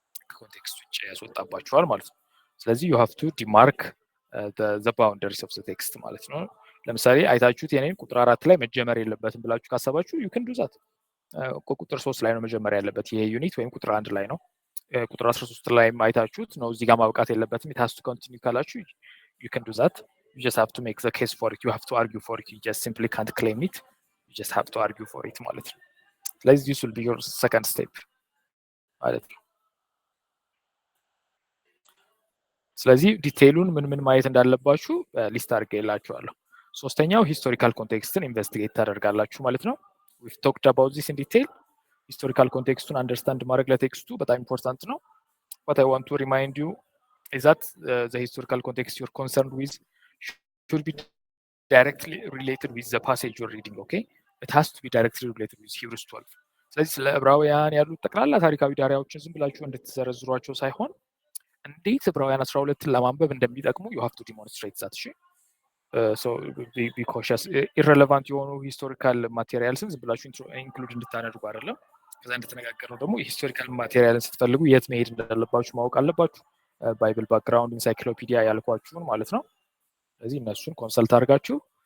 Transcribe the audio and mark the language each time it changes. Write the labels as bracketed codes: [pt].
[am] ከኮንቴክስት ውጭ ያስወጣባችኋል ማለት ነው። ስለዚህ [en] you have to demark the boundaries of the text [am] ማለት ነው። ለምሳሌ አይታችሁት የኔን ቁጥር 4 ላይ መጀመር የለበትም ብላችሁ ካሰባችሁ [en] you can do that። [am] ቁጥር 3 ላይ ነው መጀመር ያለበት ይሄ ዩኒት ወይም ቁጥር 1 ላይ ነው። ቁጥር 13 ላይ አይታችሁት ነው እዚህ ጋር ማብቃት የለበትም [en] it has to continue [am] ካላችሁ you can do that. [en] You just have to make the case for it. You have to argue for it. You just simply can't claim it. You just have to argue for it [am] ማለት ነው። ስለዚህ [en] this will be your second step [am] ማለት ነው። ስለዚህ ዲቴይሉን ምን ማየት እንዳለባችሁ ሊስት አድርጌላችኋለሁ። ሶስተኛው ሂስቶሪካል ኮንቴክስትን ኢንቨስቲጌት ታደርጋላችሁ ማለት ነው። [en] we've talked about this in detail. [am] ሂስቶሪካል ኮንቴክስቱን አንደርስታንድ ማድረግ ለቴክስቱ በጣም ኢምፖርታንት ነው። [en] what I want to remind you is that the historical context you're concerned with should be directly related with the passage you're reading, okay? It has to be directly related with Hebrews 12. [am] ስለዚህ ስለ ዕብራውያን ያሉት ጠቅላላ ታሪካዊ ዳራዎችን ዝም ብላችሁ እንድትዘረዝሯቸው ሳይሆን እንዴት ዕብራውያን 12ን ለማንበብ እንደሚጠቅሙ [en] you have to demonstrate that [am] እሺ [en] so be cautious [am] irrelevant የሆኑ ሂስቶሪካል ማቴሪያልስን ዝም ብላችሁ ኢንክሉድ እንድታደርጉ አይደለም ከዛ እንደተነጋገርነው ደግሞ ሂስቶሪካል ማቴሪያልን ስትፈልጉ የት መሄድ እንዳለባችሁ ማወቅ አለባችሁ ባይብል ባክግራውንድ ኢንሳይክሎፒዲያ ያልኳችሁን ማለት ነው ስለዚህ እነሱን ኮንሰልት አድርጋችሁ